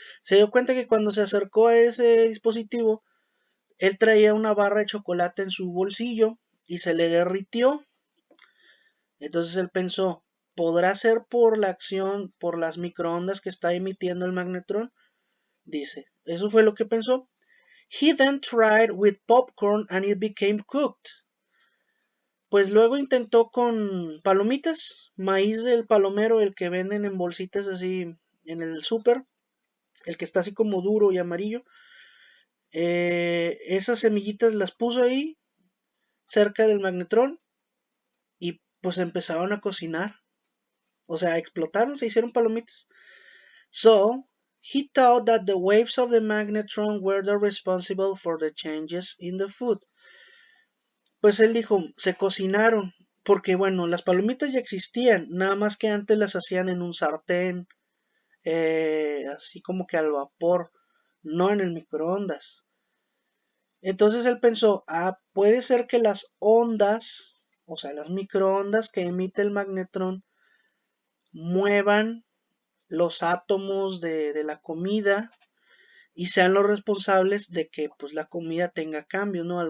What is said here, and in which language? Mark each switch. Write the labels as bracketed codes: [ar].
[es] Se dio cuenta que cuando se acercó a ese dispositivo, él traía una barra de chocolate en su bolsillo y se le derritió. Entonces él pensó, ¿podrá ser por la acción, por las microondas que está emitiendo el magnetrón? Dice, eso fue lo que pensó. [en] He then tried with popcorn and it became cooked. [es] Pues luego intentó con palomitas, maíz del palomero, el que venden en bolsitas así en el súper, el que está así como duro y amarillo. Esas semillitas las puso ahí cerca del magnetrón y pues empezaron a cocinar. O sea, explotaron, se hicieron palomitas. [en] So, he thought that the waves of the magnetron were the responsible for the changes in the food. [es] Pues él dijo, se cocinaron, porque bueno, las palomitas ya existían, nada más que antes las hacían en un sartén, así como que al vapor, no en el microondas. Entonces él pensó, puede ser que las ondas, o sea, las microondas que emite el magnetrón, muevan los átomos de la comida y sean los responsables de que pues la comida tenga cambios, ¿no?